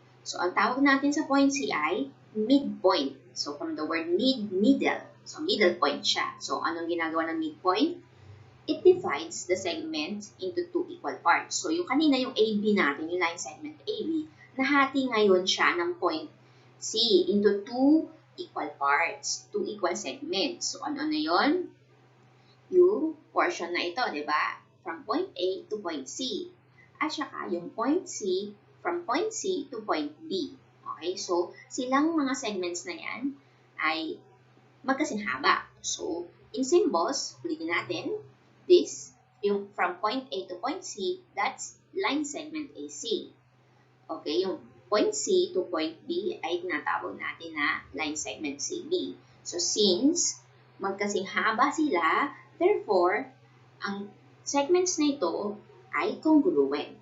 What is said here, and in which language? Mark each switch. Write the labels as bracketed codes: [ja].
[tl] So, ang tawag natin sa point C ay midpoint. [en] So, from the word mid, middle. So, middle point siya. [tl] So, anong ginagawa ng midpoint? [en] It divides the segment into 2 equal parts. [tl] So, yung kanina yung AB natin, yung line segment AB, nahati ngayon siya ng point C [en] into 2 equal parts, 2 equal segments. [tl] So, ano na yun? Yung portion na ito, di ba? [en] From point A to point C. At saka yung point C, from point C to point B. Okay? [tl] So, silang mga segments na yan ay magkasing haba. [en] So, in symbols, [tl] ulitin natin, [en] this, yung from point A to point C, that's line segment AC. [tl] Okay, yung point C to point B ay tinatawag natin na line segment CB. So, since magkasing haba sila, therefore, ang segments na ito ay congruent.